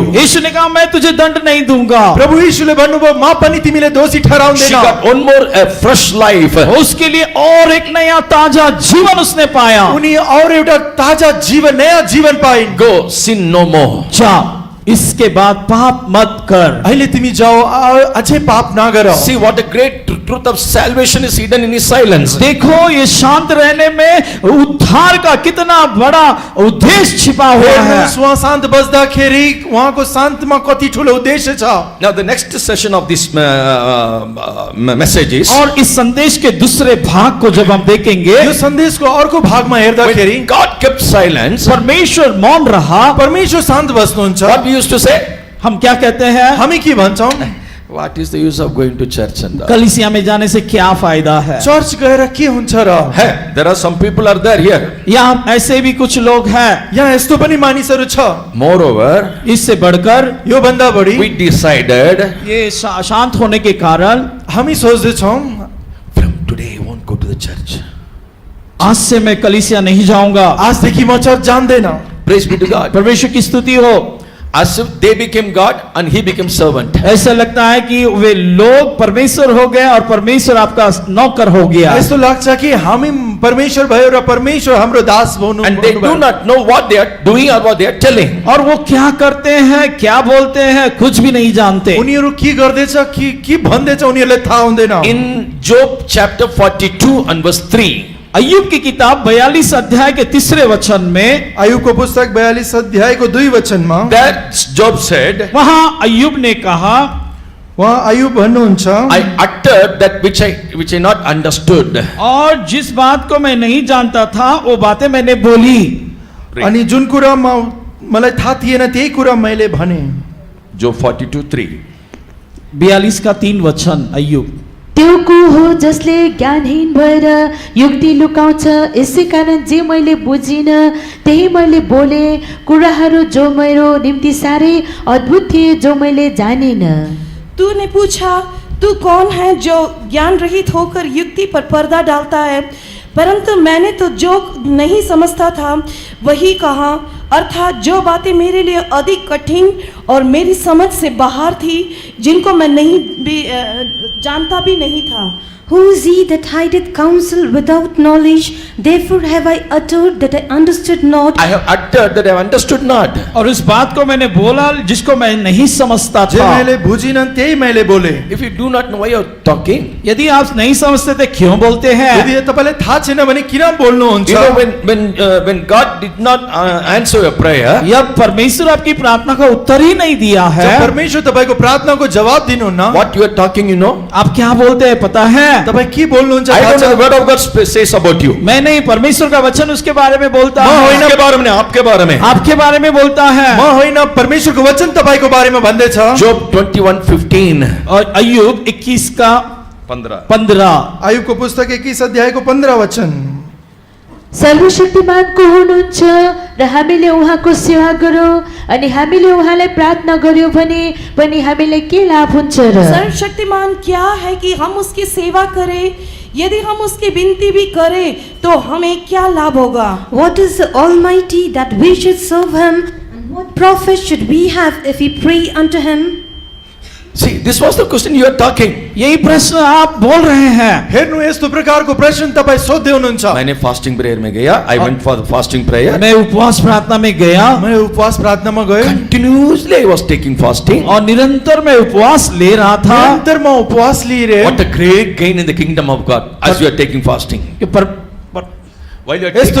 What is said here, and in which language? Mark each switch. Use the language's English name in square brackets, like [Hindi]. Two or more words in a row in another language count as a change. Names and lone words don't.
[Hindi] यीशु ने कहा मैं तुझे दंड नहीं दूंगा। [Nepali] प्रभु यीशुले भन्नुभयो म पनि तिमीले दोषी [English] She [Nepali] ठहराउँदैन। [English] got one more fresh life. [Hindi] उसके लिए और एक नया ताजा जीवन उसने पाया। [Nepali] उनी और एउटा ताजा जीवन नयाँ जीवन पाइन्। [English] Go, sin no more. [Hindi] जा, इसके बाद पाप मत कर। [Nepali] अहिले तिमी जाओ अझै पाप नगर। [English] See what a great truth of salvation is hidden in his silence. [Hindi] देखो ये शांत रहने में उद्धार का कितना बड़ा उद्देश्य छिपा हुआ है। [Nepali] हेर्नुहोस्, उहाँ शान्त बस्दाखेरि उहाँको शान्तमा कति ठुलो उद्देश्य छ। [English] Now the next session of this message is, [Hindi] और इस संदेश के दूसरे भाग को जब हम देखेंगे, [Nepali] यो सन्देशको अर्को भागमा हेर्दाखेरि [English] when God kept silence, [Hindi] परमेश्वर मौन रहा। [Nepali] परमेश्वर शान्त बस्नुहुन्छ। [English] what we used to say? [Hindi] हम क्या कहते हैं? [Nepali] हामी के भन्छौँ? [English] What is the use of going to church and all? [Hindi] कलीसिया में जाने से क्या फायदा है? [Nepali] चर्च गएर के हुन्छ र? [English] Hey, there are some people are there here. [Hindi] यहाँ ऐसे भी कुछ लोग हैं। [Nepali] यहाँ यस्तो पनि मानिसहरू छ। [English] Moreover, [Hindi] इससे बढ़कर [Nepali] यो भन्दा बढी [English] we decided [Hindi] ये शांत होने के कारण [Nepali] हामी सोच्दैछौँ [English] from today I won't go to the church. [Hindi] आज से मैं कलीसिया नहीं जाऊंगा। [Nepali] आजदेखि म चर्च जान्दैन। [English] Praise be to God. [Hindi] परमेश्वर की स्तुति हो। [English] as if they became God and he became servant. [Hindi] ऐसा लगता है कि वे लोग परमेश्वर हो गए और परमेश्वर आपका नौकर हो गया। [Nepali] यस्तो लाग्छ कि हामी परमेश्वर भयो र परमेश्वर हाम्रो दास हुनु [English] And they do not know what they are doing or what they are telling. [Hindi] और वो क्या करते हैं, क्या बोलते हैं, कुछ भी नहीं जानते। [Nepali] उनीहरू के गर्दैछ के भन्दैछ उनीहरूलाई थाहा हुँदैन। [English] In Job chapter 42 and verse 3, [Hindi] अय्यूब की किताब 42 अध्याय के 3 वचन में, [Nepali] अय्यूबको पुस्तक 42 अध्यायको 2 वचनमा [English] that Job said, [Hindi] वहां अय्यूब ने कहा, [Nepali] उहाँ अय्यूब भन्नुहुन्छ, [English] I uttered that which I not understood. [Hindi] और जिस बात को मैं नहीं जानता था वो बातें मैंने बोली। [Nepali] अनि जुन कुरा मलाई थाहा थिएन त्यही कुरा मैले भने। [English] Job 42:3. [Hindi] 42 का 3 वचन अय्यूब। [Nepali] त्यो को हो जसले ज्ञानहीन भएर युक्ति लुकाउँछ, यसै कारण जे मैले बुझिन त्यही मैले बोले, कुराहरू जो मेरो निम्ति साह्रै अद्भुत थिए जो मैले जानिन। [Hindi] तूने पूछा, तू कौन है जो ज्ञान रहित होकर युक्ति पर पर्दा डालता है? परंतु मैंने तो जो नहीं समझता था वही कहा, अर्थात जो बातें मेरे लिए अधिक कठिन और मेरी समझ से बाहर थी, जिनको मैं नहीं भी जानता भी नहीं था। [English] Who is he that hideth counsel without knowledge? Therefore have I uttered that I understood not. I have uttered that I have understood not. [Hindi] और इस बात को मैंने बोला जिसको मैं नहीं समझता [Nepali] जे [Hindi] था। [Nepali] मैले बुझिन त्यही मैले बोले। [English] If you do not know why you are talking, [Hindi] यदि आप नहीं समझते थे क्यों बोलते हैं? [Nepali] यदि तपाईलाई थाहा छैन भने किन बोल्नुहुन्छ? [English] you know when God did not answer your prayer, [Hindi] जब परमेश्वर आपकी प्रार्थना का उत्तर ही नहीं दिया है, [Nepali] जब परमेश्वर तपाईको प्रार्थनाको जवाब दिनुहुन्न, [English] what you are talking, you know, [Hindi] आप क्या बोलते हैं पता है? [Nepali] तपाई के बोल्नुहुन्छ? [English] I don't know [Nepali] थाहा [English] the word of God says about you. [Hindi] मैं नहीं, परमेश्वर का वचन उसके बारे में बोलता [Nepali] म [Hindi] है, [Nepali] होइन, [Hindi] आपके बारे में, आपके बारे में। आपके बारे में बोलता है। [Nepali] म होइन, परमेश्वरको वचन तपाईको बारेमा भन्दैछ। [English] Job 21:15. [Hindi] और अय्यूब 21 का 15। [Nepali] अय्यूबको पुस्तक 21 अध्यायको 15 वचन। सर्वशक्तिमानको हुनुहुन्छ र हामीले उहाँको सेवा गरौँ अनि हामीले उहाँलाई प्रार्थना गर्यौँ भने पनि हामीलाई के लाभ हुन्छ र? [Hindi] सर्वशक्तिमान क्या है कि हम उसकी सेवा करें? यदि हम उसकी विनती भी करें तो हमें क्या लाभ होगा? [English] What is the Almighty that we should serve him? And what profit should we have if we pray unto him? See, this was the question you are talking. [Hindi] यही प्रश्न आप बोल रहे हैं। [Nepali] हेर्नु, यस्तो प्रकारको प्रश्न तपाई सोध्दै हुनुहुन्छ। [Hindi] मैंने [English] fasting prayer [Hindi] में गया, [English] I went for the fasting prayer. [Hindi] मैं उपवास प्रार्थना में गया, [Nepali] मैं उपवास प्रार्थनामा गएँ। [English] Continuously I was taking fasting. [Hindi] और निरंतर मैं उपवास ले रहा था। [Nepali] निरन्तर म उपवास लिएर [English] What a great gain in the kingdom of God as you are taking fasting. [Hindi] कि [English] While you are [Nepali] यस्तो